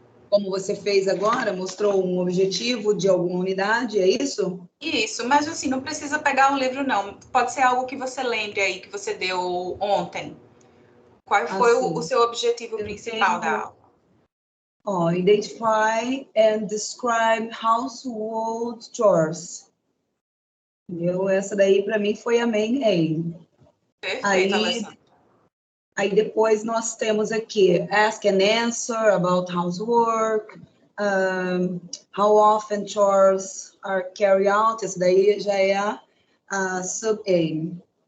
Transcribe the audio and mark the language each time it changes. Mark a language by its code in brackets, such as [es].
[pt] Como você fez agora, mostrou um objetivo de alguma unidade, é isso? Isso, mas assim, não precisa pegar um livro, não. Pode ser algo que você lembre aí, que você deu ontem. Qual foi o seu objetivo principal da aula? [en] Identify and describe household chores. [pt] Entendeu? Essa daí, para mim, foi a main aim. Perfeito, Alessandra. Aí depois nós temos aqui, [en] ask and answer about housework, how often chores are carried out, [pt] esse daí já é a sub-aim.